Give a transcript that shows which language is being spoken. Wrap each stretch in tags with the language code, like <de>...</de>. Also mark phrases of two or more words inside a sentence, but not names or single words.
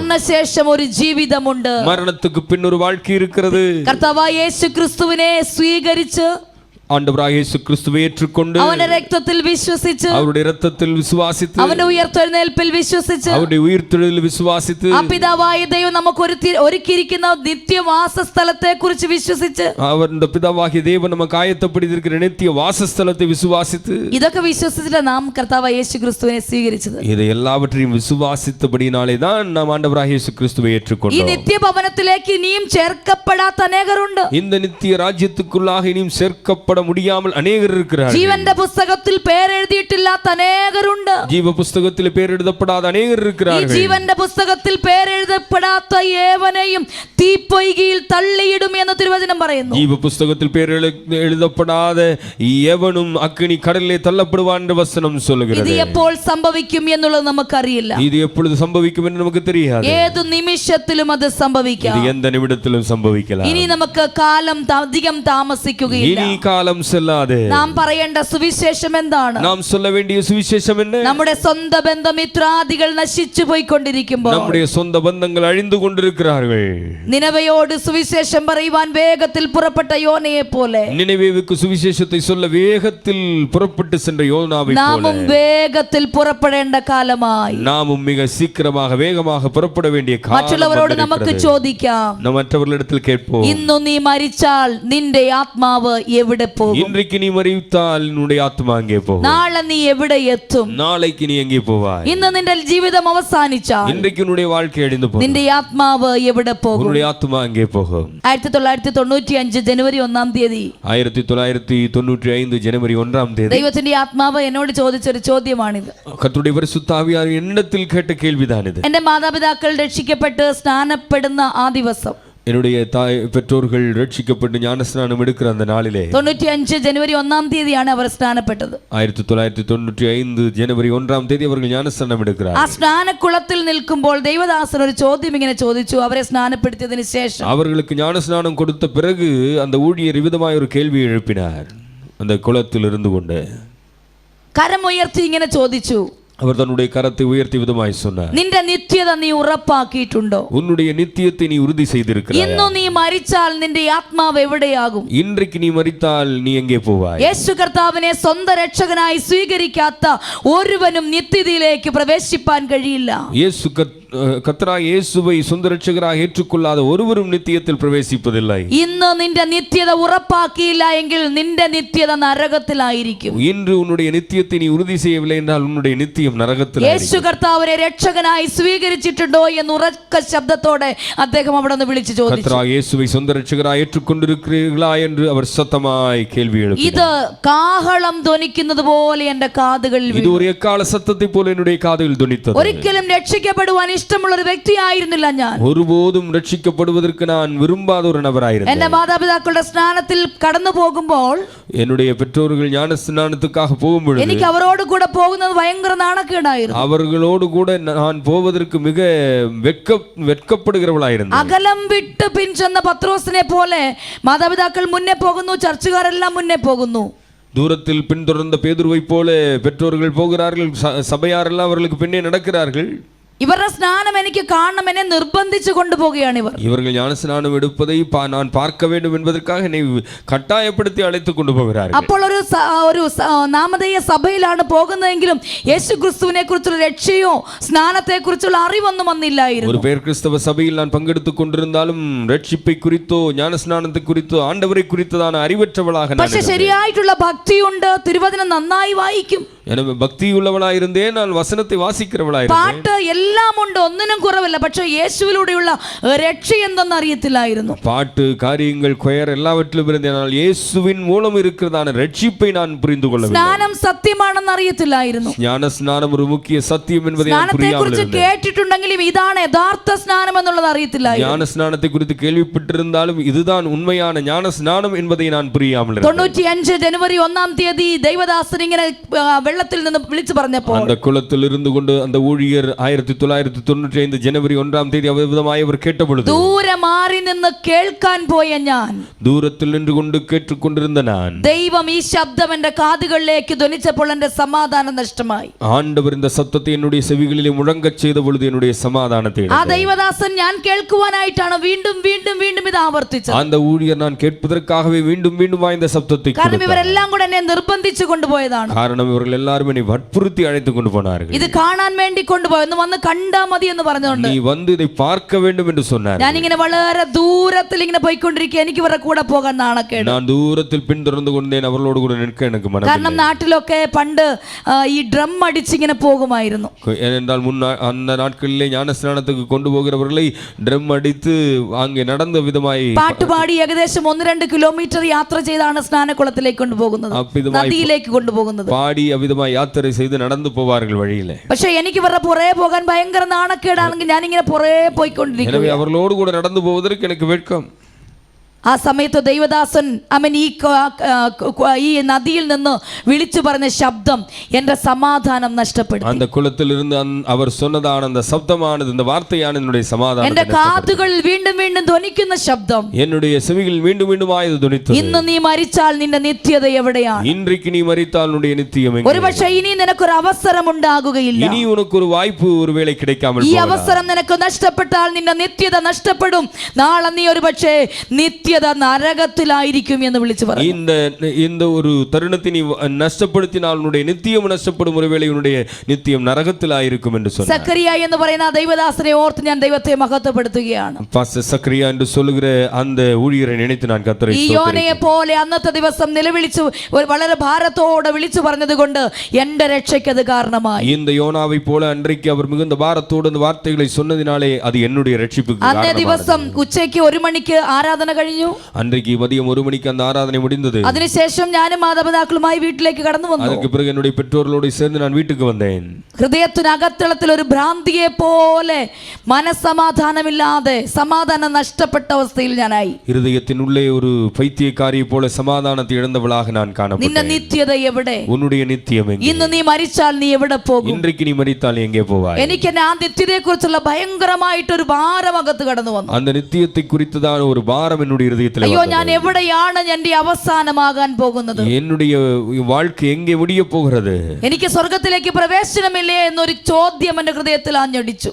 <ml>മരണശേഷം ഒരു ജീവിതമുണ്ട്.</ml> <ta>மரணத்துக்கு பின் ஒரு வாழ்க்கை இருக்கிறது.</ta> <ml>കർത്താവായ യേശു ക്രിസ്തുവിനെ സ്വീകരിച്ച്,</ml> <ta>ஆண்டவராகிய இயேசு கிறிஸ்துவை ஏற்றுக்கொண்டு,</ta> <ml>അവന്റെ രക്തത്തിൽ വിശ്വസിച്ച്,</ml> <ta>அவருடைய இரத்தத்தில் விசுவாசித்து,</ta> <ml>അവന്റെ ഉയർത്തെഴുന്നേൽപ്പിൽ വിശ്വസിച്ച്,</ml> <ta>அவருடைய உயிர்த்தெழுதலில் விசுவாசித்து,</ta> <ml>ആ പിതാവായ ദൈവം നമുക്ക് ഒരുക്കിയിരിക്കുന്ന നിത്യവാസ സ്ഥലത്തെ കുറിച്ച് വിശ്വസിച്ച്,</ml> <ta>அவர் இந்த பிதாவாகிய தேவன் நமக்கு ஆயத்தப்படுத்தியிருக்கிற நித்திய வாசஸ்தலத்தை விசுவாசித்து,</ta> <ml>ഇതൊക്കെ വിശ്വസിച്ചിട്ട് നാം കർത്താവായ യേശു ക്രിസ്തുവിനെ സ്വീകരിച്ചത്.</ml> <ta>இதை எல்லாவற்றையும் விசுவாசித்தபடினாலே தான் நாம் ஆண்டவராகிய இயேசு கிறிஸ்துவை</ta> <ml>ഈ</ml> <ta>ஏற்றுக்கொண்டோம்.</ta> <ml>നിത്യഭവനത്തിലേക്ക് ഇനിയും ചേർക്കപ്പെടാത്ത അനേകരുണ്ട്.</ml> <ta>இந்த நித்திய ராஜ்யத்துக்குள்ளாக இனியும் சேர்க்கப்பட முடியாமல் அநேகர் இருக்கிறார்கள்.</ta> <ml>ജീവന്റെ പുസ്തകത്തിൽ പേരെഴുതിയിട്ടില്ലാത്ത അനേകരുണ്ട്.</ml> <ta>ஜீவ புஸ்தகத்தில் பேர் எழுதப்படாத அநேகர்</ta> <ml>ഈ</ml> <ta>இருக்கிறார்கள்.</ta> <ml>ജീവന്റെ പുസ്തകത്തിൽ പേരെഴുതപ്പെടാത്ത ഏവനെയും തീപ്പൊയ്കയിൽ തള്ളിയിടും എന്ന് തിരുവചനം പറയുന്നു.</ml> <ta>ஜீவ புஸ்தகத்தில் பேர் எழுதப்படாத எவனும் அக்கினி கடலிலே தள்ளப்படுவான் என்று வசனம்</ta> <ml>ഇത്</ml> <ta>சொல்லுகிறது.</ta> <ml>എപ്പോൾ സംഭവിക്കും എന്നുള്ളത് നമുക്കറിയില്ല.</ml> <ta>இது எப்பொழுது சம்பவிக்கும் என்று நமக்கு தெரியாது.</ta> <ml>ഏതു നിമിഷത്തിലും അത് സംഭവിക്കാം.</ml> <ta>இது எந்த நிமிடத்திலும் சம்பவிக்கலாம்.</ta> <ml>ഇനി നമുക്ക് കാലം അധികം താമസിക്കുകയില്ല.</ml> <ta>இனி காலம் காலம் செல்லாது.</ta> <ml>നാം പറയേണ്ട സുവിശേഷം എന്താണ്?</ml> <ta>நாம் சொல்ல வேண்டிய சுவிசேஷம் என்ன?</ta> <ml>നമ്മുടെ സ്വന്തം ബന്ധമിത്രാദികൾ നശിച്ചു പോയിക്കൊണ്ടിരിക്കുമ്പോൾ,</ml> <ta>நம்முடைய சொந்த பந்தங்கள் அழிந்து கொண்டிருக்கிறார்கள்.</ta> <ml>നിനവയോട് സുവിശേഷം പറയുവാൻ വേഗത്തിൽ പുറപ്പെട്ട യോനയെ പോലെ</ml> <ta>நினைவேவுக்கு சுவிசேஷத்தை சொல்ல வேகத்தில் புறப்பட்டு சென்ற யோனாவை போல</ta> <ml>നാമും വേഗത്തിൽ പുറപ്പെടേണ്ട കാലമായി.</ml> <ta>நாமும் மிக சீக்கிரமாக வேகமாக புறப்பட வேண்டிய காலம்</ta> <ml>മറ്റുള്ളവരോട് നമുക്ക്</ml> <ta>வந்திருக்கிறது.</ta> <ml>ചോദിക്കാം,</ml> <ta>நாம் மற்றவர்களிடத்தில் கேட்போம்,</ta> <ml>ഇന്നു നീ മരിച്ചാൽ നിന്റെ ആത്മാവ് എവിടെ പോകും?</ml> <ta>இன்றைக்கு நீ மரித்தால் உன்னுடைய ஆத்மா அங்கே போகும்.</ta> <ml>നാളെ നീ എവിടെ എത്തും?</ml> <ta>நாளைக்கு நீ எங்கே போவாய்?</ta> <ml>ഇന്ന് നിന്റെ ജീവിതം അവസാനിച്ചാൽ</ml> <ta>இன்றைக்கு உன்னுடைய வாழ்க்கை அழிந்து போகும்.</ta> <ml>നിന്റെ ആത്മാവ് എവിടെ പോകും?</ml> <ta>உன்னுடைய ஆத்மா அங்கே போகும்.</ta> <ml>1995 ജനുവരി 1-ാം തീയതി</ml> <ta>1995 ஜனவரி 1-ஆம் தேதி</ta> <ml>ദൈവത്തിന്റെ ആത്മാവ് എന്നോട് ചോദിച്ചൊരു ചോദ്യമാണിത്.</ml> <ta>கர்த்தருடைய பரிசுத்த ஆவியானவர் என்னிடத்தில் கேட்ட கேள்விதான் இது.</ta> <ml>എന്റെ മാതാപിതാക്കൾ രക്ഷിക്കപ്പെട്ട് സ്നാനപ്പെടുന്ന ആ ദിവസം,</ml> <ta>என்னுடைய தாய் பெற்றோர்கள் ரட்சிக்கப்பட்டு ஞானஸ்நானம் எடுக்கிற அந்த நாளிலே</ta> <ml>95 ജനുവരി 1-ാം തീയതിയാണ് അവർ സ്നാനപ്പെട്ടത്.</ml> <ta>1995 ஜனவரி 1-ஆம் தேதி அவர்கள் ஞானஸ்நானம் எடுக்கிறார்.</ta> <ml>ആ സ്നാനക്കുളത്തിൽ നിൽക്കുമ്പോൾ ദൈവദാസൻ ഒരു ചോദ്യം ഇങ്ങനെ ചോദിച്ചു. അവരെ സ്നാനപ്പെടുത്തിയതിനു ശേഷം</ml> <ta>அவர்களுக்கு ஞானஸ்நானம் கொடுத்த பிறகு அந்த ஊழியர் விதமாய் ஒரு கேள்வி எழுப்பினார். அந்த குளத்தில் இருந்து கொண்டு</ta> <ml>കരമുയർത്തി ഇങ്ങനെ ചോദിച്ചു,</ml> <ta>அவர் தன்னுடைய கரத்தை உயர்த்தி விதமாய் சொன்னார்,</ta> <ml>നിന്റെ നിത്യത നീ ഉറപ്പാക്കിയിട്ടുണ്ടോ?</ml> <ta>உன்னுடைய நித்தியத்தை நீ உறுதி செய்திருக்கிறாய்.</ta> <ml>ഇന്നു നീ മരിച്ചാൽ നിന്റെ ആത്മാവ് എവിടെയാകും?</ml> <ta>இன்றைக்கு நீ மரித்தால் நீ எங்கே போவாய்?</ta> <ml>യേശു കർത്താവിനെ സ്വന്തം രക്ഷകനായി സ്വീകരിക്കാത്ത ഒരുവനും നിത്യതയിലേക്ക് പ്രവേശിപ്പാൻ കഴിയില്ല.</ml> <ta>கர்த்தராகிய இயேசுவை சொந்த இரட்சகராக ஏற்றுக்கொள்ளாத ஒருவரும் நித்தியத்தில் பிரவேசிப்பதில்லை.</ta> <ml>ഇന്ന് നിന്റെ നിത്യത ഉറപ്പാക്കിയില്ല എങ്കിൽ നിന്റെ നിത്യത നരകത്തിലായിരിക്കും.</ml> <ta>இன்று உன்னுடைய நித்தியத்தை நீ உறுதி செய்யவில்லை என்றால் உன்னுடைய நித்தியம் நரகத்திലായിരിക്കും.</ta> <ml>യേശു കർത്താവിനെ രക്ഷകനായി സ്വീകരിച്ചിട്ടുണ്ടോ എന്ന് ഉറക്ക ശബ്ദത്തോടെ അദ്ദേഹം അവിടെ നിന്ന് വിളിച്ചു ചോദിച്ചു.</ml> <ta>கர்த்தராகிய இயேசுவை சொந்த இரட்சகராக ஏற்றுக்கொண்டிருக்கிறீர்களா என்று அவர் சத்தமாய் கேள்வி எழுப்பினார்.</ta> <ml>ഇത് കാഹളം ധ്വനിക്കുന്നത് പോലെ എന്റെ കാതുകളിൽ</ml> <ta>இது ஒரு எக்கால சத்தத்தை போல என்னுடைய காதுகளில் துணித்தது.</ta> <ml>ഒരിക്കലും രക്ഷിക്കപ്പെടുവാൻ ഇഷ്ടമുള്ള ഒരു വ്യക്തിയായിരുന്നില്ല ഞാൻ.</ml> <ta>ஒருபோதும் ரட்சிக்கப்படுவதற்கு நான் விரும்பாத ஒரு நபராயிருந்தேன்.</ta> <ml>എന്റെ മാതാപിതാക്കളുടെ സ്നാനത്തിൽ കടന്നു പോകുമ്പോൾ,</ml> <ta>என்னுடைய பெற்றோர்கள் ஞான ஸ்நானத்துக்காக போகும்பொழுது</ta> <ml>എനിക്ക് അവരോട് കൂടെ പോകുന്നത് ഭയങ്കര നാണക്കേടായിരുന്നു.</ml> <ta>அவர்களோடு கூட நான் போவதற்கு மிக வெட்கப்படுகிறவளாயிருந்தேன்.</ta> <ml>അകലം വിട്ട് പിൻചെന്ന പത്രോസിനെ പോലെ മാതാപിതാക്കൾ മുന്നേ പോകുന്നു, ചർച്ചുകാരെല്ലാം മുന്നേ പോകുന്നു.</ml> <ta>தூரத்தில் பின்தொடர்ந்த பேதுருவை போல பெற்றோர்கள் போகிறார்கள், சபையாரெல்லாம் அவர்களுக்கு பின்னே நடக்கிறார்கள்.</ta> <ml>ഇവരുടെ സ്നാനം എനിക്ക് കാണണം, എന്നെ നിർബന്ധിച്ചു കൊണ്ടുപോവുകയാണ് ഇവർ.</ml> <ta>இவர்கள் ஞானஸ்நானம் எடுப்பதை நான் பார்க்க வேண்டும் என்பதற்காக என்னை கட்டாயப்படுத்தி அழைத்து கொண்டு போகிறார்கள்.</ta> <ml>അപ്പോൾ ഒരു നാമധേയ സഭയിലാണ് പോകുന്നതെങ്കിലും യേശു ക്രിസ്തുവിനെ കുറിച്ചുള്ള രക്ഷയോ സ്നാനത്തെ കുറിച്ചുള്ള അറിവൊന്നും വന്നില്ലായിരുന്നു.</ml> <ta>ஒரு பேர் கிறிஸ்தவ சபையில் நான் பங்கெடுத்துக் கொண்டிருந்தாலும் ரட்சிப்பை குறித்தோ ஞானஸ்நானத்தை குறித்தோ ஆண்டவரை குறித்ததான அறிவற்றவளாக நான்</ta> <ml>പക്ഷെ ശരിയായിട്ടുള്ള ഭക്തിയുണ്ട്, തിരുവചനം നന്നായി വായിക്കും,</ml> <ta>எனவே பக்தியுள்ளவளாயிருந்தேன், நான் வசனத்தை வாசிக்கிறவளாயிருந்தேன்,</ta> <ml>പാട്ട് എല്ലാം ഉണ്ട്, ഒന്നിനും കുറവില്ല. പക്ഷെ യേശുവിലൂടെയുള്ള രക്ഷ എന്തെന്ന് അറിയത്തില്ലായിരുന്നു.</ml> <ta>பாட்டு காரியங்கள் கொயர் எல்லாவற்றிலும் இருந்தேன், ஆனால் இயேசுவின் மூலம் இருக்கிறதான ரட்சிப்பை நான் புரிந்து கொள்ளவில்லை.</ta> <ml>സ്നാനം സത്യമാണെന്ന് അറിയത്തില്ലായിരുന്നു.</ml> <ta>ஞான ஸ்நானம் ஒரு முக்கிய சத்தியம் என்பதை நான்</ta> <ml>സ്നാനത്തെ</ml> <ta>புரியாமல்</ta> <ml>കുറിച്ച്</ml> <ta>இருந்தேன்.</ta> <ml>കേട്ടിട്ടുണ്ടെങ്കിലും ഇതാണ് യഥാർത്ഥ സ്നാനം എന്നുള്ളത് അറിയത്തില്ലായിരുന്നു.</ml> <ta>ஞான ஸ்நானத்தை குறித்து கேள்விப்பட்டிருந்தாலும் இதுதான் உண்மையான ஞான ஸ்நானம் என்பதை நான் புரியாமல் இருந்தேன்.</ta> <ml>95 ജനുവരി 1-ാം തീയതി ദൈവദാസൻ ഇങ്ങനെ വെള്ളത്തിൽ നിന്ന് വിളിച്ചു പറഞ്ഞപ്പോൾ,</ml> <ta>அந்த குளத்தில் இருந்து கொண்டு அந்த ஊழியர் 1995 ஜனவரி 1-ஆம் தேதி அவ்விதமாய் அவர் கேட்டபொழுது</ta> <ml>ദൂരെ മാറി നിന്ന് കേൾക്കാൻ പോയ ഞാൻ,</ml> <ta>தூரத்தில் நின்று கொண்டு கேட்டுக்கொண்டிருந்த நான்,</ta> <ml>ദൈവം ഈ ശബ്ദം എന്റെ കാതുകളിലേക്ക് ധ്വനിച്ചപ്പോൾ എന്റെ സമാധാനം നഷ്ടമായി.</ml> <ta>ஆண்டவர் இந்த சத்தத்தை என்னுடைய செவிகளிலே முழங்கச் செய்த பொழுது என்னுடைய சமாதானத்தை</ta> <ml>ആ ദൈവദാസൻ ഞാൻ കേൾക്കുവാനായിട്ടാണ് വീണ്ടും വീണ്ടും വീണ്ടും ഇത് ആവർത്തിച്ചത്.</ml> <ta>அந்த ஊழியர் நான் கேட்பதற்காகவே மீண்டும் மீண்டும் இந்த சத்தத்தை</ta> <ml>കാരണം</ml> <ta>கொடுத்தார்.</ta> <ml>ഇവരെല്ലാം കൂടെ എന്നെ നിർബന്ധിച്ചു കൊണ്ടുപോയതാണ്.</ml> <ta>காரணம் இவர்கள் எல்லாரும் என்னை வற்புறுத்தி அழைத்து கொண்டு போனார்கள்.</ta> <ml>ഇത് കാണാൻ വേണ്ടി കൊണ്ടുപോയി, ഒന്ന് വന്ന് കണ്ടാ മതി എന്ന് പറഞ്ഞുകൊണ്ട്</ml> <ta>நீ வந்து இதை பார்க்க வேண்டும் என்று சொன்னார்.</ta> <ml>ഞാനിങ്ങനെ വളരെ ദൂരത്തിൽ ഇങ്ങനെ പോയിക്കൊണ്ടിരിക്കുക. എനിക്ക് ഇവരുടെ കൂടെ പോകാൻ നാണക്കേട്.</ml> <ta>நான் தூரத்தில் பின்தொடர்ந்து கொண்டேன், அவர்களோடு கூட நிற்க எனக்கு</ta> <ml>കാരണം</ml> <ta>மனதில்லை.</ta> <ml>നാട്ടിലൊക്കെ പണ്ട് ഈ ഡ്രം അടിച്ചിങ്ങനെ പോകുമായിരുന്നു.</ml> <ta>ஏனென்றால் அந்த நாட்களிலே ஞானஸ்நானத்துக்கு கொண்டு போகிறவர்களை ட்ரம் அடித்து அங்கே நடந்த விதமாய்</ta> <ml>പാട്ടുപാടി ഏകദേശം 1-2 കിലോമീറ്റർ യാത്ര ചെയ്താണ് സ്നാനക്കുളത്തിലേക്ക് കൊണ്ടുപോകുന്നത്, നദിയിലേക്ക് കൊണ്ടുപോകുന്നത്.</ml> <ta>பாடி அவ்விதமாய் யாத்திரை செய்து நடந்து போவார்கள் வழியிலே.</ta> <ml>പക്ഷെ എനിക്ക് ഇവരുടെ പുറകെ പോകാൻ ഭയങ്കര നാണക്കേടാണെങ്കിൽ ഞാനിങ്ങനെ പുറകെ പോയിക്കൊണ്ടിരിക്കും.</ml> <ta>எனவே அவர்களோடு கூட நடந்து போவதற்கு எனக்கு வெட்கம்.</ta> <ml>ആ സമയത്ത് ദൈവദാസൻ അവൻ ഈ നദിയിൽ നിന്ന് വിളിച്ചു പറഞ്ഞ ശബ്ദം എന്റെ സമാധാനം നഷ്ടപ്പെടുത്തി.</ml> <ta>அந்த குளத்திலிருந்து அவர் சொன்னதான அந்த சப்தமானது, இந்த வார்த்தையான என்னுடைய சமாதானம்,</ta> <ml>എന്റെ കാതുകളിൽ വീണ്ടും വീണ്ടും ധ്വനിക്കുന്ന ശബ്ദം,</ml> <ta>என்னுடைய செவிகளில் மீண்டும் மீண்டுமாய் இது துணித்தது.</ta> <ml>ഇന്ന് നീ മരിച്ചാൽ നിന്റെ നിത്യത എവിടെയാണ്?</ml> <ta>இன்றைக்கு நீ மரித்தால் உன்னுடைய நித்தியம் எங்கே?</ta> <ml>ഒരുപക്ഷേ ഇനി നിനക്കൊരു അവസരം ഉണ്ടാകുകയില്ല.</ml> <ta>இனி உனக்கு ஒரு வாய்ப்பு ஒருவேளை கிடைக்காமல்</ta> <ml>ഈ</ml> <ta>போகலாம்.</ta> <ml>അവസരം നിനക്ക് നഷ്ടപ്പെട്ടാൽ നിന്റെ നിത്യത നഷ്ടപ്പെടും. നാളെ നീ ഒരുപക്ഷേ നിത്യത നരകത്തിലായിരിക്കും എന്ന് വിളിച്ചു പറഞ്ഞു.</ml> <ta>இந்த ஒரு தருணத்தை நீ நஷ்டப்படுத்தினால் உன்னுடைய நித்தியம் நஷ்டப்படும், ஒருவேளை உன்னுடைய நித்தியம் நரகத்திலாயிருக்கும் என்று சொன்னார்.</ta> <ml>സക്കറിയ എന്ന് പറയുന്ന ആ ദൈവദാസനെ ഓർത്ത് ഞാൻ ദൈവത്തെ മഹത്വപ്പെടുത്തുകയാണ്.</ml> <ta>பாஸ்டர் சக்கரியா என்று சொல்லுகிற அந்த ஊழியரை நினைத்து நான் கர்த்தரை</ta> <ml>ഈ യോനയെ പോലെ അന്നത്തെ ദിവസം നിലവിളിച്ചു വളരെ ഭാരത്തോടെ വിളിച്ചു പറഞ്ഞതുകൊണ്ട് എന്റെ രക്ഷയ്ക്ക് അത് കാരണമായി.</ml> <ta>இந்த யோனாவை போல அன்றைக்கு அவர் மிகுந்த பாரத்தோடு அந்த வார்த்தைகளை சொன்னதினாலே அது என்னுடைய ரட்சிப்புக்கு</ta> <ml>അന്നേ</ml> <ta>காரணமானது.</ta> <ml>ദിവസം ഉച്ചയ്ക്ക് 1 മണിക്ക് ആരാധന കഴിഞ്ഞു.</ml> <ta>அன்றைக்கு மதியம் 1 மணிக்கு அந்த ஆராதனை முடிந்தது.</ta> <ml>അതിനുശേഷം ഞാനും മാതാപിതാക്കളുമായി വീട്ടിലേക്ക് കടന്നു വന്നു.</ml> <ta>அதற்கு பிறகு என்னுடைய பெற்றோர்களோடு சேர்ந்து நான் வீட்டுக்கு வந்தேன்.</ta> <ml>ഹൃദയത്തിനകത്തളത്തിൽ ഒരു ഭ്രാന്തിയെ പോലെ മനസ്സമാധാനമില്ലാതെ സമാധാനം നഷ്ടപ്പെട്ട അവസ്ഥയിൽ ഞാനായി.</ml> <ta>இருதயத்தின் உள்ளே ஒரு பைத்தியக்காரியை போல சமாதானத்தை இழந்தவளாக நான்</ta> <ml>നിന്റെ</ml> <ta>காணப்பட்டேன்.</ta> <ml>നിത്യത എവിടെ?</ml> <ta>உன்னுடைய நித்தியம் எங்கே?</ta> <ml>ഇന്ന് നീ മരിച്ചാൽ നീ എവിടെ പോകും?</ml> <ta>இன்றைக்கு நீ மரித்தால் எங்கே போவாய்?</ta> <ml>എനിക്ക് ആ നിത്യതയെ കുറിച്ചുള്ള ഭയങ്കരമായിട്ടൊരു ഭാരം അകത്ത് കടന്നു വന്നു.</ml> <ta>அந்த நித்தியத்தை குறித்ததான ஒரு பாரம் என்னுடைய இருதயத்தில்</ta> <ml>അയ്യോ,</ml> <ta>வந்தது.</ta> <ml>ഞാൻ എവിടെയാണ് എന്റെ അവസാനമാകാൻ പോകുന്നത്?</ml> <ta>என்னுடைய வாழ்க்கை எங்கே முடிய போகிறது?</ta> <ml>എനിക്ക് സ്വർഗത്തിലേക്ക് പ്രവേശനമില്ലേ എന്നൊരു ചോദ്യം എന്റെ ഹൃദയത്തിൽ ആഞ്ഞടിച്ചു.</ml>